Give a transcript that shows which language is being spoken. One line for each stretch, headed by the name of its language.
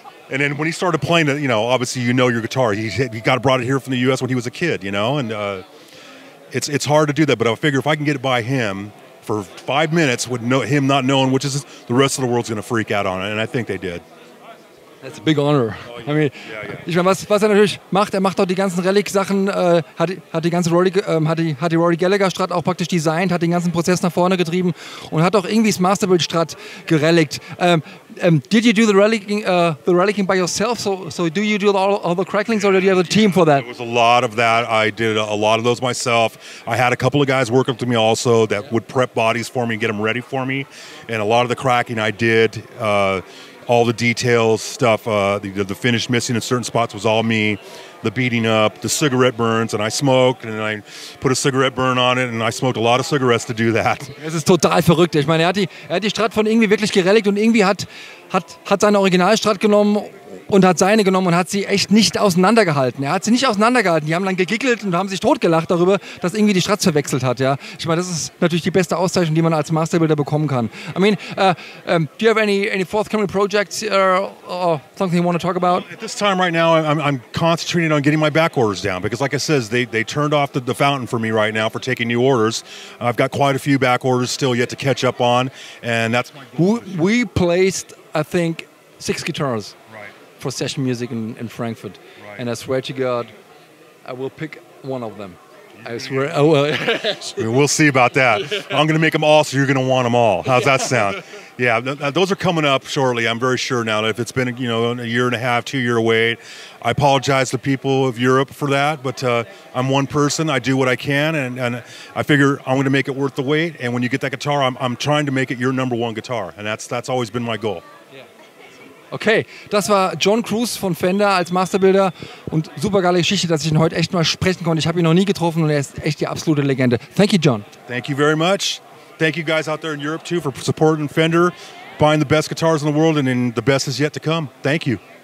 English: And then when he started playing it, obviously your guitar. He brought it here from the U.S. when he was a kid, and it's hard to do that. But I figure if I can get it by him for 5 minutes with him not knowing which is, the rest of the world's going to freak out on it. And I think they did. That's a big honor. I mean,
German: ich meine, was er natürlich macht, er macht auch die ganzen Relic-Sachen, hat die ganze hat die Rory Gallagher Strat auch praktisch designt, hat den ganzen Prozess nach vorne getrieben und hat auch irgendwie das Masterbuild Strat gerelikt.
English: Did you do the relicking by yourself? So do you do all the cracklings, or did you have a team for that? It was a lot of that. I did a lot of those myself. I had a couple of guys work up to me also that would prep bodies for me and get them ready for me. And a lot of the cracking I did. All the details stuff, the finish missing in certain spots was all me. The beating up, the cigarette burns, and I smoked, and I put a cigarette burn on it, and I smoked a lot of cigarettes to do that.
German: Es ist total verrückt. Ich meine, er hat die Strat von Ingvi wirklich gerelikt und Ingvi hat seine Originalstrat genommen und hat seine genommen und hat sie echt nicht auseinandergehalten. Er hat sie nicht auseinandergehalten. Die haben dann gegiggelt und haben sich totgelacht darüber, dass irgendwie die Strats verwechselt hat. Ja? Ich meine, das ist natürlich die beste Auszeichnung, die man als Masterbuilder bekommen kann.
English: I mean, do you have any forthcoming projects or something you want to talk about? At this time right now, I'm concentrating on getting my back orders down because, like I said, they turned off the fountain for me right now for taking new orders. I've got quite a few back orders still yet to catch up on, and that's my goal. We placed, I think, 6 guitars. For session music in Frankfurt, and I swear to God, I will pick one of them. I swear I will. We'll see about that. I'm going to make them all, so you're going to want them all. How's that sound? Yeah, those are coming up shortly. I'm very sure now. If it's been a year and a half, 2 year wait, I apologize to people of Europe for that. But I'm one person. I do what I can, and I figure I'm going to make it worth the wait. And when you get that guitar, I'm trying to make it your #1 guitar, and that's always been my goal.
German: Okay, das war John Cruz von Fender als Masterbuilder und super geile Geschichte, dass ich ihn heute echt mal sprechen konnte. Ich habe ihn noch nie getroffen und er ist echt die absolute Legende.
English: Thank you, John. Thank you very much. Thank you guys out there in Europe too for supporting Fender, buying the best guitars in the world, and then the best is yet to come. Thank you.